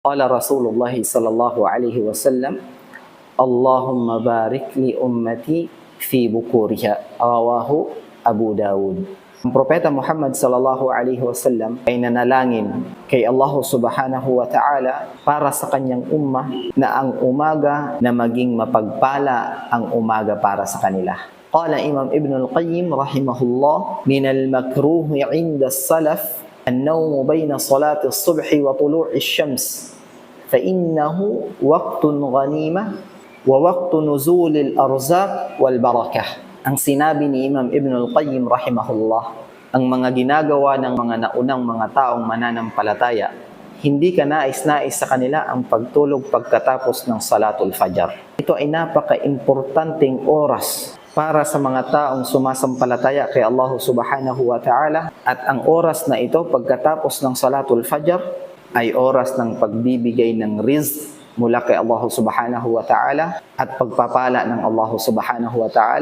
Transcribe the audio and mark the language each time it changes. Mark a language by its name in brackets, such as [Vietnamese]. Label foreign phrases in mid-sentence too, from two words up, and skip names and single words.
[Arabic] قال رسول الله صلى الله عليه وسلم، اللهم بارك لأمتي في بكورها. رواه أبو داود. [Filipino] Ang Propeta Muhammad [Arabic] صلى الله عليه وسلم [Filipino] ay nanalangin kay Allah [Arabic] سبحانه وتعالى [Filipino] para sa kanyang ummah na ang umaga na maging mapagpala ang umaga para sa kanila. [Arabic] قال الإمام ابن القيم رحمه الله، من المكروه عند السلف النوم بين صلاة الصبح وطلوع الشمس فإنه وقت غنيمة ووقت نزول الأرزاق والبركة. [Filipino] Ang sinabi ni Imam Ibn al-Qayyim rahimahullah, ang mga ginagawa ng mga naunang mga taong mananampalataya, hindi ka nais-nais sa kanila ang pagtulog pagkatapos ng [Arabic] صلاة الفجر. [Filipino] Ito ay napaka-importanting oras para sa mga taong sumasampalataya kay Allah [Arabic] سبحانه وتعالى, [Filipino] at ang oras na ito pagkatapos ng [Arabic] صلاة الفجر [Filipino] ay oras ng pagbibigay ng rizq mula kay Allah [Arabic] سبحانه وتعالى [Filipino] at pagpapala ng Allah [Arabic] سبحانه وتعالى.